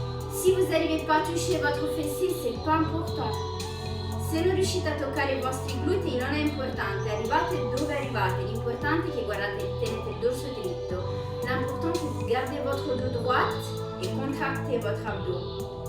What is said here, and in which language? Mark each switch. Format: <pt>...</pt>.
<fr>Si vous n'arrivez pas à toucher votre fessier, c'est pas important.</fr> <it>Se non riuscite a toccare i vostri glutei non è importante, arrivate dove arrivate, l'importante è che tenete il dorso dritto.</it> <fr>L'important è que gardez votre dos droit et contractez votre abdos.</fr>